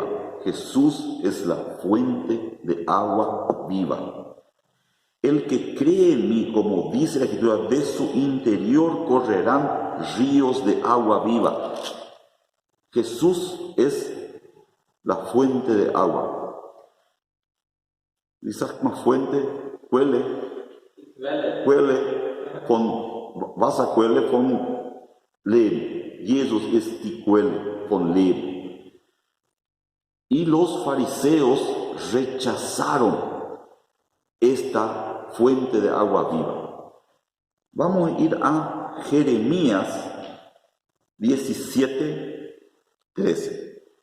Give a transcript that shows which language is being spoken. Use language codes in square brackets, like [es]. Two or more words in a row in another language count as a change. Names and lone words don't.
[es] Jesús es la fuente de agua viva. El que cree en mí, como dice la Escritura, de su interior correrán ríos de agua viva. Jesús es la fuente de agua. [de] Wie sagt man Fuente? Quelle. Quelle von Wasserquelle von Leben. Jesus ist die Quelle von Leben. [es] Y los fariseos rechazaron esta fuente de agua viva. Vamos a ir a Jeremías 17:13.